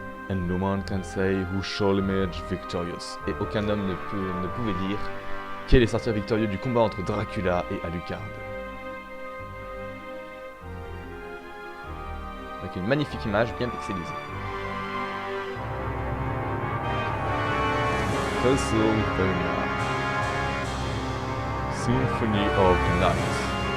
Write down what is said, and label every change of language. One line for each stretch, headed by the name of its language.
English: And no one can say who shall emerge victorious.
French: Et aucun homme ne pouvait dire qui allait sortir victorieux du combat entre Dracula et Alucard. Avec une magnifique image bien pixelisée. Castlevania Symphony of the Night.